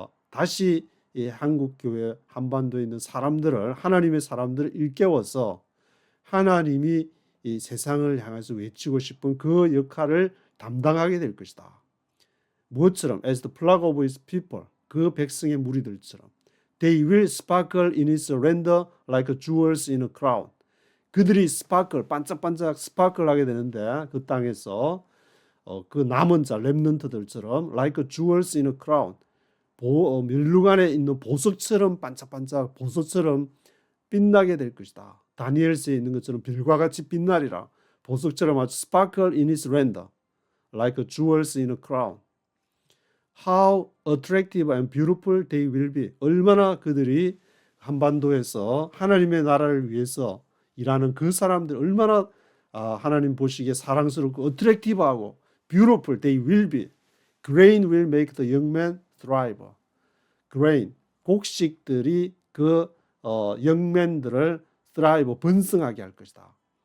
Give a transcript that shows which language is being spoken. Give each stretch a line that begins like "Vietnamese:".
Korean: 다시 이 한국 교회 한반도에 있는 사람들을 하나님의 사람들을 일깨워서 하나님이 이 세상을 향해서 외치고 싶은 그 역할을 담당하게 될 것이다. 무엇처럼?
English: As the flock of his people.
Korean: 그 백성의 무리들처럼.
English: They will sparkle in his splendor like jewels in a crown.
Korean: 그들이 스파클, 반짝반짝 스파클하게 되는데 그 땅에서 그 남은 자, 렘넌트들처럼
English: like jewels in a crown.
Korean: 멸룩 안에 있는 보석처럼 반짝반짝 보석처럼 빛나게 될 것이다. 다니엘서에 있는 것처럼 별과 같이 빛나리라. 보석처럼 아주
English: sparkle in his splendor like jewels in a crown. How attractive and beautiful they will be.
Korean: 얼마나 그들이 한반도에서 하나님의 나라를 위해서 일하는 그 사람들 얼마나 하나님 보시기에 사랑스럽고 attractive하고
English: beautiful they will be. Grain will make the young man thrive. grain, 곡식들이 그 youngmen들을 thrive,
Korean: 번성하게 할 것이다.